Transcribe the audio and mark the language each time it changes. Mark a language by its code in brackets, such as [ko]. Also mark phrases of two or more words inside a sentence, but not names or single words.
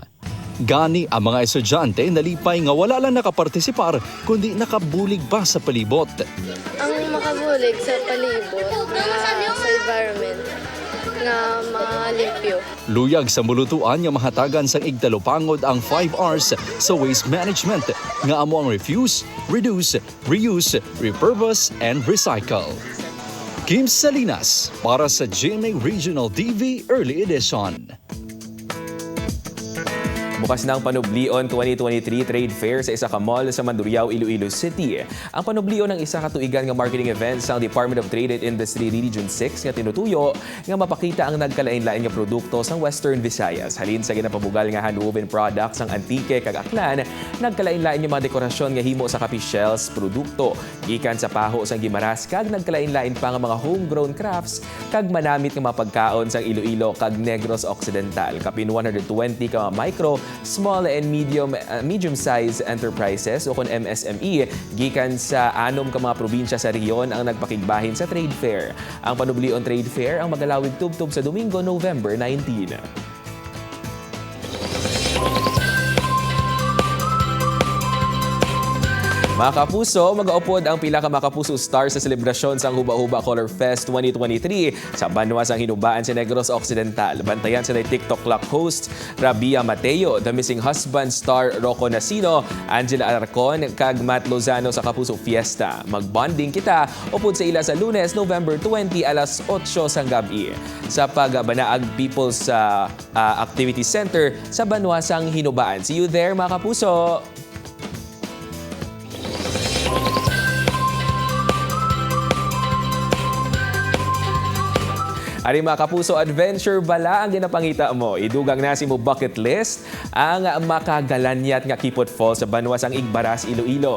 [hil] Gani ang mga estudyante nalipay nga wala lang nakapartisipar kundi nakabulig pa sa palibot. Ang makabulig sa palibot, sa environment, nga malimpyo. Luyag sa mulutuan nga mahatagan sang igtalupangod ang 5 R's sa [en] waste management [hil] nga amo ang [en] refuse, reduce, reuse, repurpose, and recycle. [hil] Kim Salinas para sa GMA Regional TV Early Edition. Bukas na ang Panublion 2023 Trade Fair sa isa ka mall sa Mandurriao, Iloilo City. Ang Panublion ng isa ka tuigan nga [en] marketing event [hil] sa Department of Trade and Industry Region 6 nga tinutuyo nga mapakita ang nagkalain-lain nga produkto sa Western Visayas. Halin sa ginapabugal nga [en] handwoven products [hil] ang antike kag aklan, nagkalain-lain nga mga dekorasyon nga himo sa kape shells produkto. Gikan sa paho sang Gimaras kag nagkalain-lain pa nga mga [en] homegrown crafts [hil] kag manamit nga mga pagkaon sang Iloilo kag Negros Occidental. Kapin 120 ka mga micro, [en] small and medium-sized enterprises [hil] o kon MSME gikan sa 6 ka mga probinsya sa rehiyon ang nagpakigbahin sa [en] trade fair. [hil] Ang Panublion [en] Trade Fair [hil] ang magalawig tubtob sa Domingo, November 19. Mga kapuso, mag-aupod ang pila ka makapuso star sa selebrasyon sa Huba-Huba Color Fest 2023 sa Banwa sang Hinubaan sa Negros Occidental. Bantayan sa TikTok Clock host Rabia Mateo, The Missing Husband star Rocco Nasino, Angela Arcon, kag Matt Lozano sa Kapuso Fiesta. Magbonding kita upod sa ila sa Lunes, November 20 alas 8 sang gabi sa Pagbanaag People's Activity Center sa Banwa sang Hinubaan. [en] See you there mga kapuso! [hil] Ari mga kapuso, adventure bala ang ginapangita mo. Idugang na si mo bucket list ang makagalanyat nga Kipot Falls sa Banwa sang Igbaras, Iloilo.